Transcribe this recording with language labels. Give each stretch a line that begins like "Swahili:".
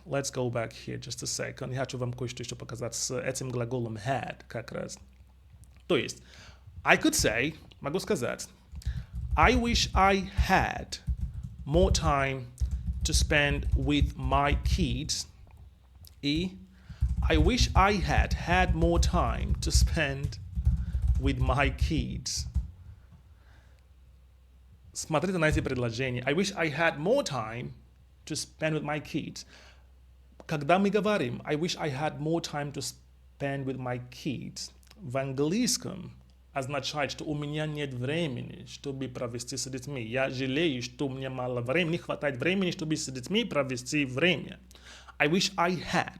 English: Let's go back here just a second.
Russian: Я хочу вам кое-что еще показать с этим глаголом had как раз. То есть,
English: I could say,
Russian: могу сказать,
English: I wish I had more time to spend with my kids. И I wish I had more time to spend with my kids.
Russian: Смотрите на эти предложения.
English: I wish I had more time to spend with my kids.
Russian: Когда мы говорим
English: I wish I had more time to spend with my kids,
Russian: в английском означает, что у меня нет времени, чтобы провести с детьми. Я жалею, что у меня мало времени, не хватает времени, чтобы с детьми провести время.
English: I wish I had.